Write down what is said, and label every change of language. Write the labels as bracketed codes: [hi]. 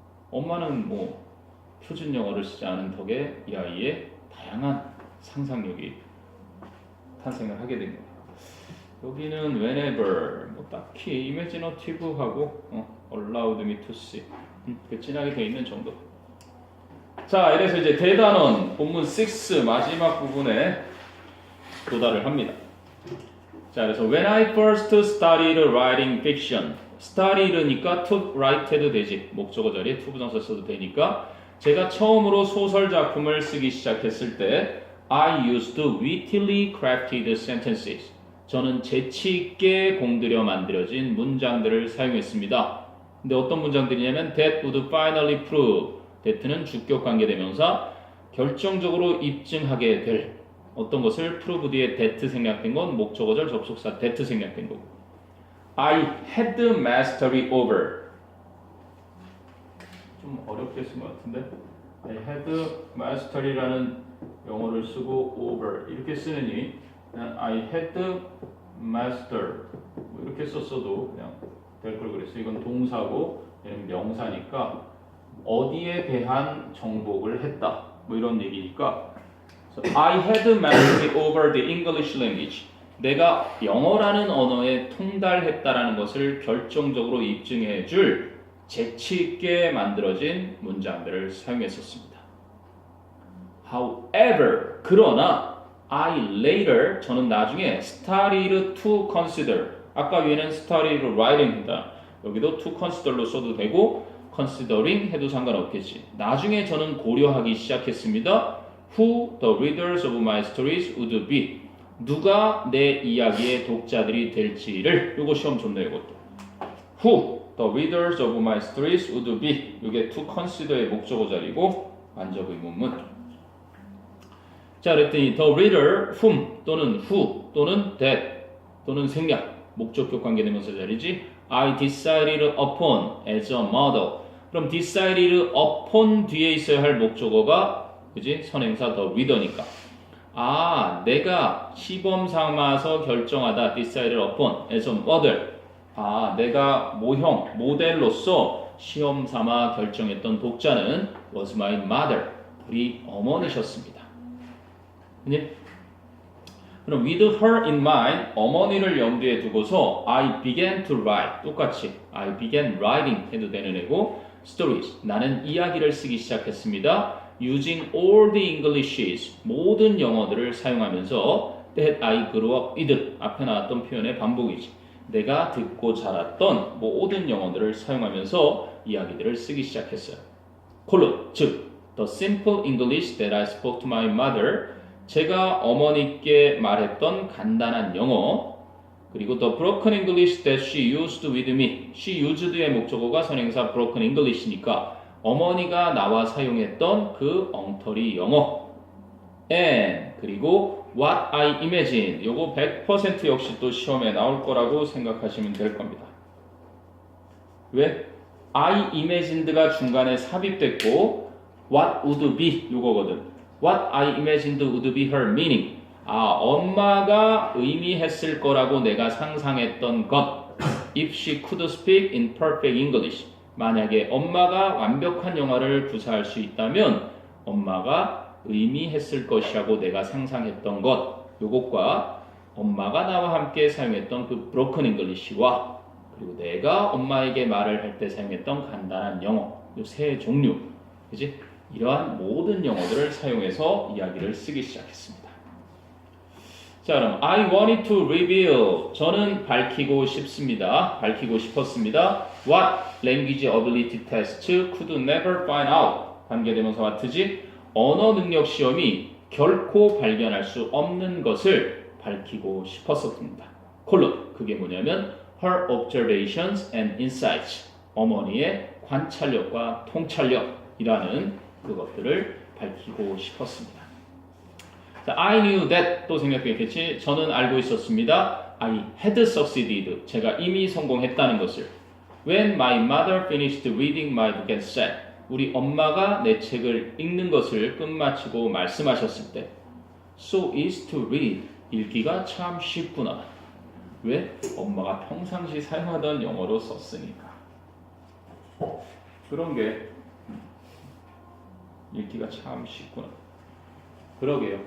[ko] 엄마는 뭐 표준 영어를 쓰지 않은 덕에 이 아이의 다양한 상상력이 탄생을 하게 된 거예요. 여기는 whenever 뭐 딱히 imaginative하고 [en] allowed me to see [ko] 그 진하게 돼 있는 정도. 자, 이래서 이제 대단원 본문 6 마지막 부분에 도달을 합니다. 자, 그래서 [en] when I first started writing fiction, started니까 to write [ko] 해도 되지. 목적어 자리에 to 부정사 써도 되니까 제가 처음으로 소설 작품을 쓰기 시작했을 때 [en] I used wittily crafted sentences. [ko] 저는 재치 있게 공들여 만들어진 문장들을 사용했습니다. 근데 어떤 문장들이냐면 [en] that would finally prove. [ko] that는 주격 관계대명사 결정적으로 입증하게 될 어떤 것을 prove 뒤에 that 생략된 건 목적어절 접속사 that 생략된 거고. [en] I had mastery over. [ko] 좀 어렵게 쓴 것 같은데. [en] I had mastery [ko] 라는 영어를 쓰고 over 이렇게 쓰느니 그냥 [en] I had master [ko] 뭐 이렇게 썼어도 그냥 될 걸 그랬어. 이건 동사고 얘는 명사니까 어디에 대한 정복을 했다 뭐 이런 얘기니까 [en] so I had mastery over the English language. [ko] 내가 영어라는 언어에 통달했다라는 것을 결정적으로 입증해 줄 재치 있게 만들어진 문장들을 사용했었습니다. [en] However, [ko] 그러나 [en] I later, [ko] 저는 나중에 [en] started to consider. [ko] 아까 위에는 [en] started writing [ko] 이다. 여기도 [en] to consider [ko] 로 써도 되고 considering 해도 상관없겠지. 나중에 저는 고려하기 시작했습니다. [en] Who the readers of my stories would be. [ko] 누가 내 이야기의 독자들이 될지를. 이거 시험 좋네요. 이것도. [en] Who the readers of my stories would be. [ko] 이게 to consider의 목적어 자리고 완적 의문문. 자, 그랬더니 [en] the reader whom [ko] 또는 who 또는 that 또는 생략 목적격 관계대명사 자리지. [en] I decided upon as a model. [ko] 그럼 decided upon 뒤에 있어야 할 목적어가 그지? 선행사 the reader니까. 아, 내가 시범 삼아서 결정하다 [en] decided upon as a model. [ko] 아, 내가 모형, 모델로서 시험 삼아 결정했던 독자는 [en] was my mother. [ko] 우리 어머니셨습니다. [en] 그럼 with her in mind, [ko] 어머니를 염두에 두고서 [en] I began to write. [ko] 똑같이 [en] I began writing [ko] 해도 되는 애고 stories. 나는 이야기를 쓰기 시작했습니다. [en] using all the Englishes. [ko] 모든 영어들을 사용하면서 [en] that I grew up with. [ko] 앞에 나왔던 표현의 반복이지. 내가 듣고 자랐던 모든 영어들을 사용하면서 이야기들을 쓰기 시작했어요. 콜론, 즉 [en] the simple English that I spoke to my mother. [ko] 제가 어머니께 말했던 간단한 영어, 그리고 [en] the broken English that she used with me. she used [ko] 의 목적어가 선행사 broken English니까 어머니가 나와 사용했던 그 엉터리 영어. [en] and [ko] 그리고 [en] what I imagine. [ko] 요거 100% 역시 또 시험에 나올 거라고 생각하시면 될 겁니다. 왜? [en] I imagined [ko] 가 중간에 삽입됐고 [en] what would be [ko] 요거거든. [en] What I imagined would be her meaning. [ko] 엄마가 의미했을 거라고 내가 상상했던 것. [en] If she could speak in perfect English. [ko] 만약에 엄마가 완벽한 영어를 구사할 수 있다면 엄마가 의미했을 것이라고 내가 상상했던 것. 요것과 엄마가 나와 함께 사용했던 그 [en] broken English [ko] 와 그리고 내가 엄마에게 말을 할 때 사용했던 간단한 영어. 요 세 종류. 그지? 이러한 모든 영어들을 사용해서 이야기를 쓰기 시작했습니다. 자, 그럼 [en] I wanted to reveal. [ko] 저는 밝히고 싶습니다. 밝히고 싶었습니다. [en] What language ability test could never find out. [ko] 관계대명사 what지? 언어 능력 시험이 결코 발견할 수 없는 것을 밝히고 싶었습니다. 콜론. 그게 뭐냐면 [en] her observations and insights. [ko] 어머니의 관찰력과 통찰력이라는 그것들을 밝히고 싶었습니다. 자, [en] I knew that [ko] 또 생각했겠지. 저는 알고 있었습니다. [en] I had succeeded. [ko] 제가 이미 성공했다는 것을. [en] When my mother finished reading my book and said. [ko] 우리 엄마가 내 책을 읽는 것을 끝마치고 말씀하셨을 때. [en] So easy to read. [ko] 읽기가 참 쉽구나. 왜? 엄마가 평상시 사용하던 영어로 썼으니까. 그런 게 읽기가 참 쉽구나. 그러게요.